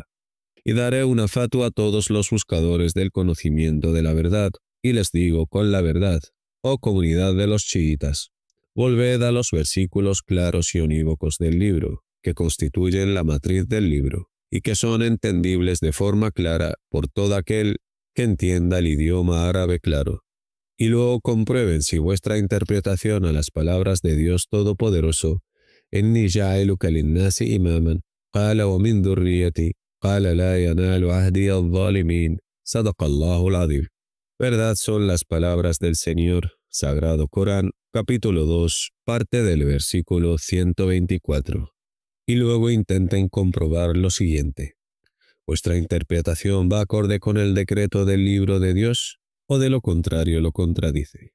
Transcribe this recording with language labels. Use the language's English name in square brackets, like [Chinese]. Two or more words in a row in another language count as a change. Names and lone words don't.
[Spanish] Y daré una fatua a todos los buscadores del conocimiento de la verdad, y les digo con la verdad, oh comunidad de los chiitas, volved a los versículos claros y unívocos del libro, que constituyen la matriz del libro, y que son entendibles de forma clara por todo aquel que entienda el idioma árabe claro. Y luego comprueben si vuestra interpretación a las palabras de Dios Todopoderoso, [Arabic] «إني جاعلك للناس إماما قال ومن ذريتي قال لا ينال عهدي الظالمين صدق الله العظيم». [Spanish] Verdad son las palabras del Señor, Sagrado Corán, capítulo 2, parte del versículo 124. Y luego intenten comprobar lo siguiente. ¿Vuestra interpretación va acorde con el decreto del libro de Dios, o de lo contrario lo contradice?